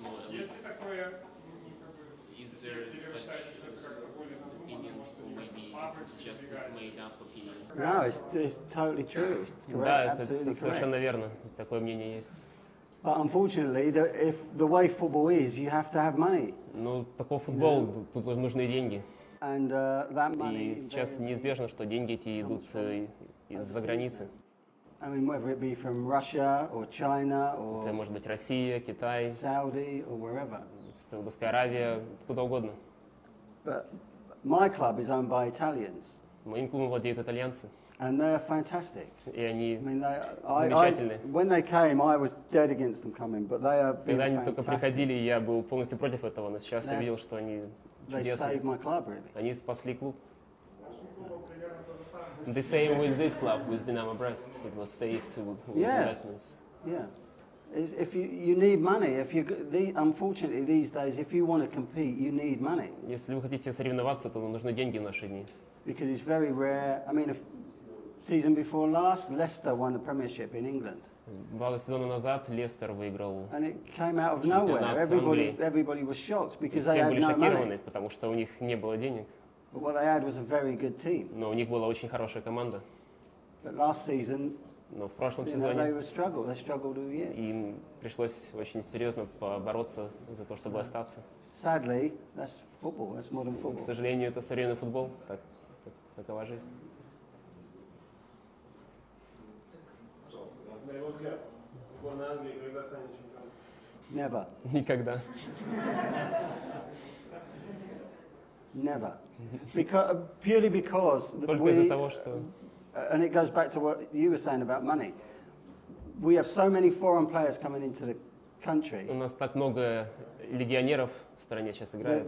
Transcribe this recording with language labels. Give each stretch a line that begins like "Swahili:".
Russian: Есть ли такое, или вы считаете, что это как-то более надуманно, может быть, фабрики продвигается?
English: No, it's totally true.
Russian: Да, это совершенно верно. Такое мнение есть.
English: But unfortunately, if the way football is, you have to have money.
Russian: Ну, такой футбол, тут нужны деньги.
English: And that money.
Russian: И сейчас неизбежно, что деньги эти идут из-за границы.
English: I mean, whether it be from Russia or China or.
Russian: Это может быть Россия, Китай,
English: Saudi or wherever.
Russian: Саудовская Аравия, куда угодно.
English: But my club is owned by Italians.
Russian: Моим клубом владеют итальянцы.
English: And they're fantastic.
Russian: И они замечательные.
English: When they came, I was dead against them coming, but they are.
Russian: Когда они только приходили, я был полностью против этого, но сейчас я видел, что они чудесные.
English: They saved my club, really.
Russian: Они спасли клуб.
English: The same with this club, with Dynamo Brest. It was saved with investments. Yeah. If you need money, unfortunately these days, if you want to compete, you need money.
Russian: Если вы хотите соревноваться, то нужны деньги в наши дни.
English: Because it's very rare. I mean, season before last, Leicester won the Premiership in England.
Russian: 2 сезона назад Лестер выиграл.
English: And it came out of nowhere. Everybody was shocked because they had no money.
Russian: Все были шокированы, потому что у них не было денег.
English: But what they had was a very good team.
Russian: Но у них была очень хорошая команда.
English: But last season,
Russian: но в прошлом сезоне им пришлось очень серьезно побороться за то, чтобы остаться.
English: Sadly, that's football. That's modern football.
Russian: К сожалению, это современный футбол. Такова жизнь. На его взгляд, сборная Англии когда станет чемпионом?
English: Never.
Russian: Никогда.
English: Never. Purely because
Russian: только из-за того, что.
English: And it goes back to what you were saying about money. We have so many foreign players coming into the country.
Russian: У нас так много легионеров в стране сейчас играет.